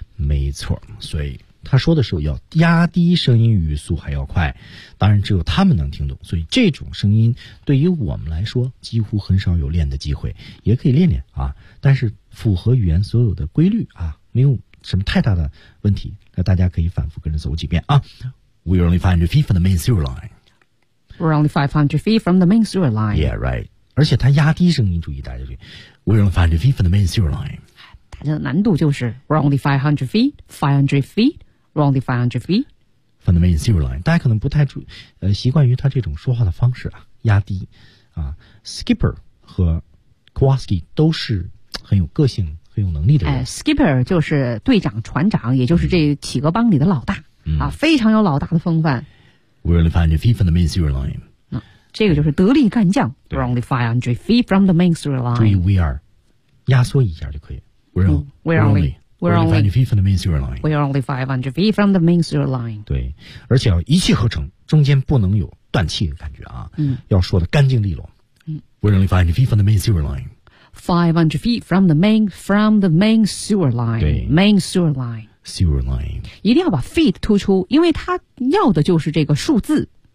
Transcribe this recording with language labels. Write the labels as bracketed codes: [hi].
[zh] 没错，所以他说的时候要压低声音，语速还要快，当然只有他们能听懂，所以这种声音对于我们来说几乎很少有练的机会，也可以练练啊，但是符合语言所有的规律啊，没有什么太大的问题，那大家可以反复跟着走几遍啊。 [en] We only 500 feet from the main sewer line. We're only 500 feet from the main sewer line. Yeah, right. [zh] 而且他压低声音，注意大家去 [en] We're only 500 feet from the main sewer line. [zh] 大家的难度就是 [en] We're only 500 feet, 500 feet, We're only 500 feet from the main sewer line. [zh] 大家可能不太习惯于他这种说话的方式啊，压低啊。 Skipper 和 Kowalski 都是很有个性、很有能力的人。 Skipper 就是队长、船长，也就是这企鹅帮里的老大、啊，非常有老大的风范。 [en] We're only 500 feet from the main sewer line. [zh] 这个就是得力干将。 [en] We're only 500 feet from the main sewer line. [zh] 注意 [en] we are， [zh] 压缩一下就可以。 [en] We're only 500 feet from the main sewer line. We're only 500 feet from the main sewer line. [zh] 对，而且要一气呵成，中间不能有断气的感觉啊。嗯，要说的干净利落。嗯 [en] ，We're only 500 feet from the main sewer line. 500 feet from the main sewer line. [zh] 对 [en] ，main sewer line. Sewer line. [zh] 一定要把 feet 突出，因为他要的就是这个数字。